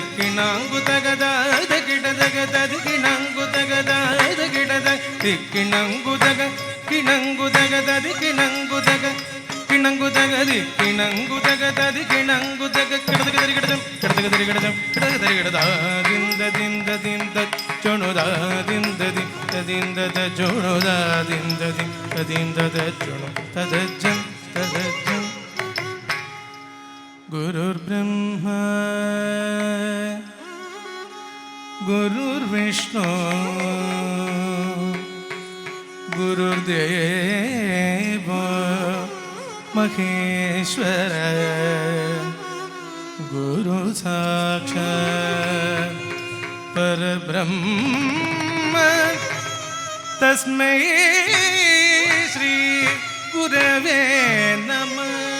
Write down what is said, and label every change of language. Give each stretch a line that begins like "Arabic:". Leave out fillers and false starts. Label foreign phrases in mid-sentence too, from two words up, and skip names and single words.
Sanskrit: ദിക്കിണങ്കുതകതാതകിടതകതദികിണങ്കുതകതാതകിടത ദിക്കിണങ്കുതക കിണങ്കുതകതദി കിണങ്കുതക കിണങ്കുതകദി കിണങ്കുതകതദി കിണങ്കുതക കിടതകതരികിടജം കിടതകതരികിടജം കിടതകതരികിടദാദിന്ദദിന്ദദിന്ദ ചുണുദാദിന്ദദി തദിന്ദദ ചുണുദാദിന്ദദി തദിന്ദദ ചുണു തദജ്ജം തദജ്ജം. ഗുരുർബ്രഹ്മ ഗുരുർവിഷ്ണു गुरुर्देव महेश्वर गुरु साक्षात् परब्रह्म तस्मै श्री गुरवे नमः.